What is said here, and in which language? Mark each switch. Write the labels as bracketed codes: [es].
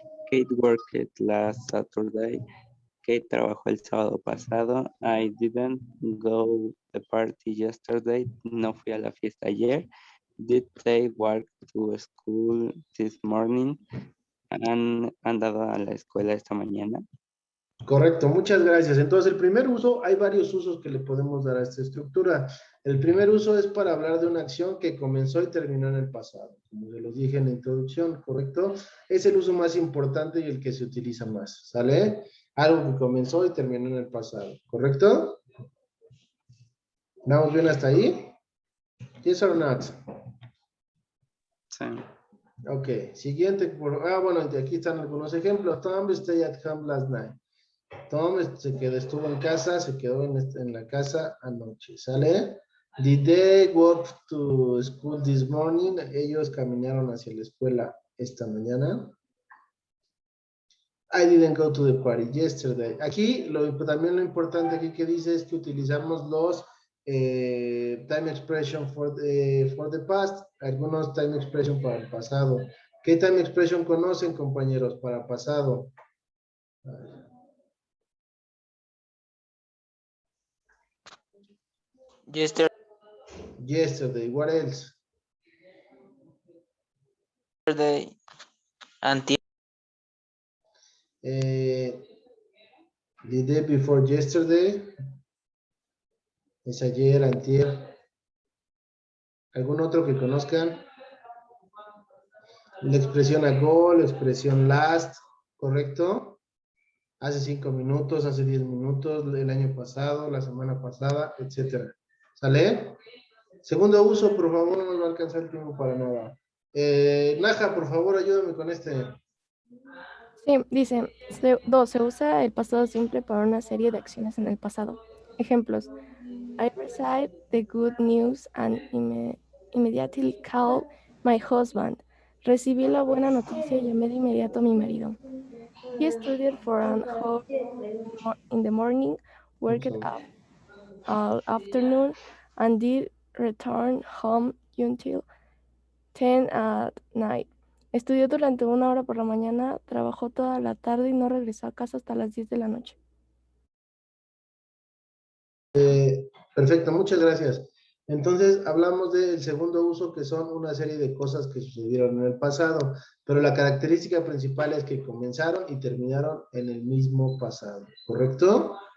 [en] Kate worked last Saturday. [es] Kate trabajó el sábado pasado. [en] I didn't go to the party yesterday. [es] No fui a la fiesta ayer. [en] Did they walk to school this morning? [es] ¿Han andado a la escuela esta mañana? Correcto, muchas gracias. Entonces, el primer uso, hay varios usos que le podemos dar a esta estructura. El primer uso es para hablar de una acción que comenzó y terminó en el pasado. Como se los dije en la introducción, ¿correcto? Es el uso más importante y el que se utiliza más, ¿sale? Algo que comenzó y terminó en el pasado, ¿correcto? ¿Vamos bien hasta ahí? [en] Yes or not? [es] Sí. Ok, siguiente. Bueno, aquí están algunos ejemplos. [en] Tom stayed at home last night. [es] Tom estuvo en casa, se quedó en la casa anoche, ¿sale? [en] Did they walk to school this morning? [es] Ellos caminaron hacia la escuela esta mañana. [en] I didn't go to the party yesterday. [es] Aquí, también lo importante aquí que dice es que utilizamos los [en] time expression for the past, [es] algunos time expression para el pasado. ¿Qué time expression conocen, compañeros, para pasado? [en] Yesterday, what else? Yesterday, [es] antier. [en] The day before yesterday. [es] Es ayer, antier. ¿Algún otro que conozcan? La expresión ago, la expresión last, ¿correcto? Hace 5 minutos, hace 10 minutos, el año pasado, la semana pasada, etcétera. ¿Sale? Segundo uso, por favor, no nos va a alcanzar el tiempo para nada. Naja, por favor, ayúdame con este. Sí, dice, se usa el pasado simple para una serie de acciones en el pasado. Ejemplos. [en] I received the good news and immediately called my husband. [es] Recibí la buena noticia y llamé de inmediato a mi marido. [en] He studied for an hour in the morning, worked up all afternoon, and did return home until 10 at night. [es] Estudió durante 1 hora por la mañana, trabajó toda la tarde y no regresó a casa hasta las 10 de la noche. Perfecto, muchas gracias. Entonces, hablamos del segundo uso, que son una serie de cosas que sucedieron en el pasado, pero la característica principal es que comenzaron y terminaron en el mismo pasado, ¿correcto?